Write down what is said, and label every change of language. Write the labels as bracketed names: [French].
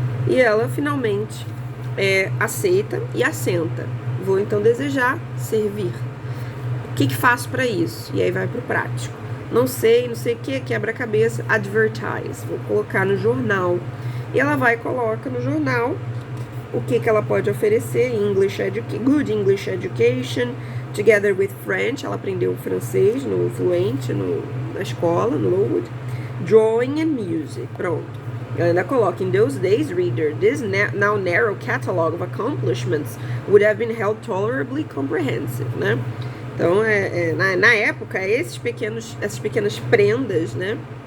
[Portuguese] E ela finalmente aceita e assenta. Vou então desejar servir. O que faço para isso? E aí vai pro prático. Não sei o que, quebra-cabeça, advertise. Vou colocar no jornal. E ela vai e coloca no jornal o que ela pode oferecer. [English] Good English Education, together with French. [Portuguese] Ela aprendeu francês no Fluent, na escola, no Lowood. [English] Drawing and music. Pronto. [Portuguese] Ela ainda coloca, [English] in those days, reader, this now narrow catalog of accomplishments would have been held tolerably comprehensive, né? [Portuguese] Então, na época, essas pequenas prendas, né?